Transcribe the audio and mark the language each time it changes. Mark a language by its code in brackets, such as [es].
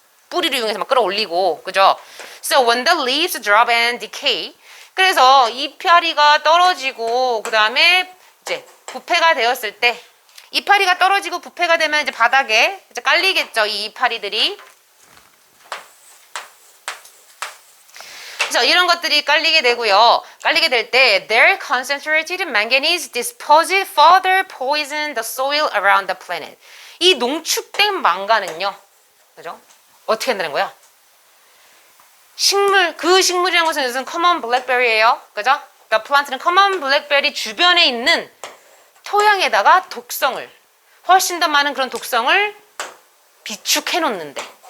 [ko] 뿌리를 이용해서 막 끌어올리고. 그죠? [en] So when the leaves drop and decay, [ko] 그래서 이파리가 떨어지고 그다음에 이제 부패가 되었을 때, 이파리가 떨어지고 부패가 되면 이제 바닥에 이제 깔리겠죠, 이 이파리들이. 그래서 이런 것들이 깔리게 되고요. 깔리게 될 때 [en] their concentrated manganese deposit further poison the soil around the planet. [ko] 이 농축된 망간은요, 그죠? 어떻게 한다는 거야? 그 식물이라는 것은 무슨 커먼 블랙베리예요, 그죠? 그러니까 플란트는 커먼 블랙베리 주변에 있는 토양에다가 독성을, 훨씬 더 많은 그런 독성을 비축해 놓는데.